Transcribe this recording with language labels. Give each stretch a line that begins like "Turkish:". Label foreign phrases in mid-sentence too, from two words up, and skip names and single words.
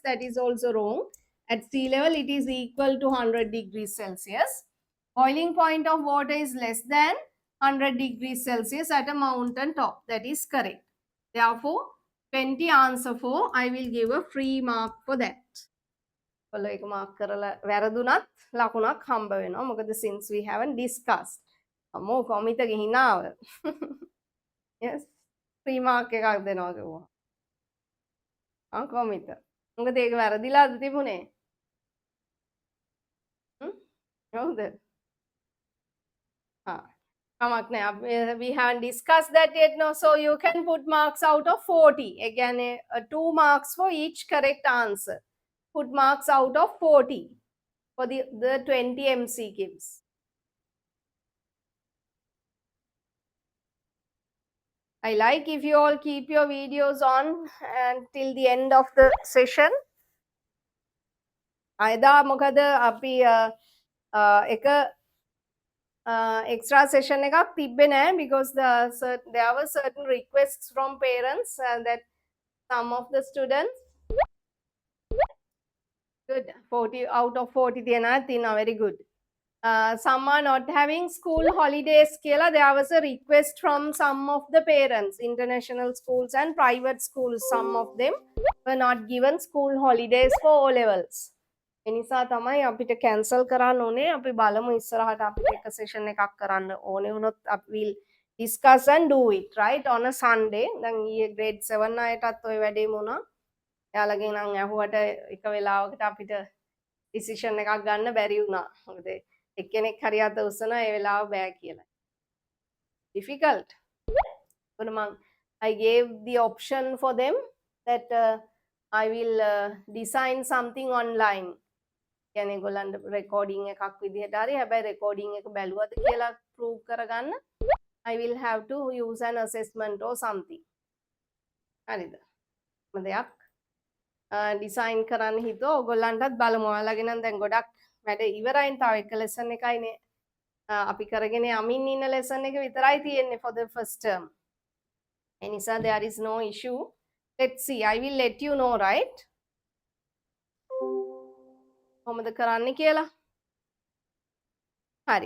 English: That is also wrong. At sea level, it is equal to 100 degrees Celsius. Boiling point of water is less than 100 degrees Celsius at a mountain top. That is correct. Therefore, 20 answer for, I will give a free mark for that.
Sinhala: එක මාක් කරලා වැරදුනත් ලකුණක් හම්බ වෙනවා.
English: මොකද since we haven't discussed.
Sinhala: අම්මෝ කොමිතගේ හිනාව.
English: Yes. free mark
Sinhala: එකක් දෙනවා කිව්වා. කොමිත. මොකද ඒක වැරදිලාද තිබුණේ? හවුද? කමක් නෑ.
English: We haven't discussed that yet, no. So you can put marks out of 40. Again, 2 marks for each correct answer. Put marks out of 40 for the 20 MCQs. I like if you all keep your videos on until the end of the session.
Sinhala: අයදා මොකද අපි එක
English: extra session
Sinhala: එකක් තිබ්බේ නැහැ
English: because there were certain requests from parents that some of the students good 40 out of 40 තියනවා very good. Some are not having school holidays කියලා there was a request from some of the parents, international schools and private schools. Some of them were not given school holidays for O levels.
Sinhala: එනිසා තමයි අපිට cancel කරන්න ඕනේ. අපි බලමු ඉස්සරහට අපිට එක session එකක් කරන්න ඕනේ වුණොත් අපි
English: will discuss and do it right on a Sunday.
Sinhala: දැන් ඊයේ grade 7 අයටත් ওই වැඩේම වුණා. එයාලගෙන් නම් ඇහුවට එක වෙලාවකට අපිට decision එකක් ගන්න බැරි වුණා. මොකද එක්කෙනෙක් හරි අත උස්සනවා ඒ වෙලාව බෑ කියලා.
English: Difficult. but I gave the option for them that I will design something online.
Sinhala: කියන්නේ ඒගොල්ලන්ට
English: recording
Sinhala: එකක් විදිහට හරි හැබැයි
English: recording
Sinhala: එක බැලුවද කියලා
English: prove කරගන්න I will have to use an assessment or something.
Sinhala: හරිද? දෙයක් design කරන්න හිතුවා ඕගොල්ලන්ටත් බලමු. ඔයාලගේ නම් දැන් ගොඩක් වැඩ ඉවරයින් තව එක lesson එකයිනේ අපි කරගෙන යමින් ඉන්න lesson එක විතරයි තියෙන්නේ
English: for the first term. එනිසා there is no issue. Let's see. I will let you know, right?
Sinhala: කොහොමද කරන්න කියලා. හරි.